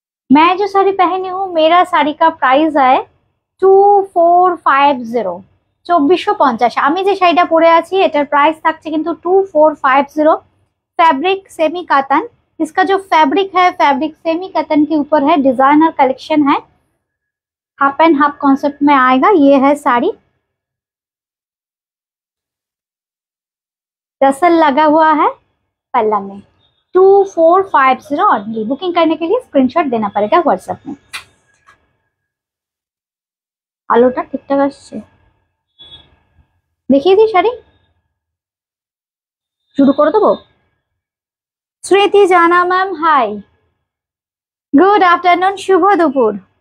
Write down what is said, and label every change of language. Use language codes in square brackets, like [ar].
[hi] मैं जो साड़ी पहनी हूँ, मेरा साड़ी का प्राइस है 2450, 2450। [bn] আমি যে শাড়িটা পরে আছি এটার প্রাইস থাকছে কিন্তু 2450। [hi] फैब्रिक सेमी कातन, इसका जो फैब्रिक है फैब्रिक सेमी कतन के ऊपर है। डिजाइनर कलेक्शन है, हाफ एंड हाफ कॉन्सेप्ट में आएगा। ये है साड़ी, टसल लगा हुआ है पल्ला में। 2450 ऑनली। बुकिंग करने के लिए स्क्रीनशॉट देना पड़ेगा व्हाट्सएप में। [bn] আলোটা ঠিকঠাক আসছে, দেখিয়ে দিই শাড়ি, শুরু করে দেবো। স্মৃতি জানা ম্যাম হাই, [en] good afternoon, [bn] শুভ দুপুর।